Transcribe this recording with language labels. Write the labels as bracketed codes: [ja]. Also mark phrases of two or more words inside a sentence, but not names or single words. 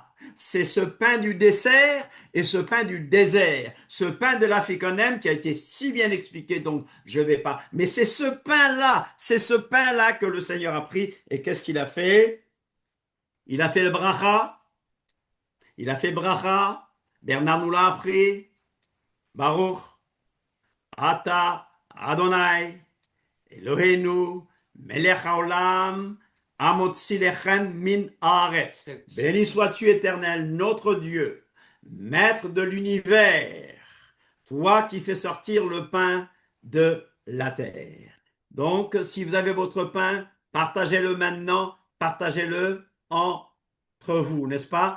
[fr] C'est ce pain du dessert et ce pain du désert, ce pain de l'Afikonem qui a été si bien expliqué, donc je ne vais pas. Mais c'est ce pain-là que le Seigneur a pris. Et qu'est-ce qu'il a fait? Il a fait le bracha. Il a fait bracha. Bernard nous l'a appris. [he] ברוך אתה אדני אלהינו מלך העולם המוציא לחם מן הארץ. [fr] Béni sois-tu, Éternel, notre Dieu, Maître de l'univers, toi qui fais sortir le pain de la terre. Donc, si vous avez votre pain, partagez-le maintenant, partagez-le entre vous, n'est-ce pas?